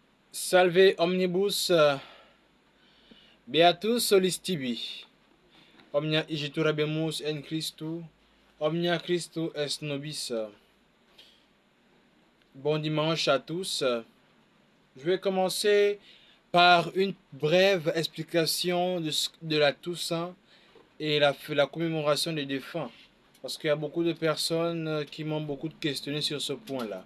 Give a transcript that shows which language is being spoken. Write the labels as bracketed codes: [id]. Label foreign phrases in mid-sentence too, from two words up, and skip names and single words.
[la] Salve omnibus beatus solis tibi, omnia igiturabemus en Christu, omnia Christu est nobis. [fr] Bon dimanche à tous. Je vais commencer par une brève explication de la Toussaint et la commémoration des défunts, parce qu'il y a beaucoup de personnes qui m'ont beaucoup questionné sur ce point-là.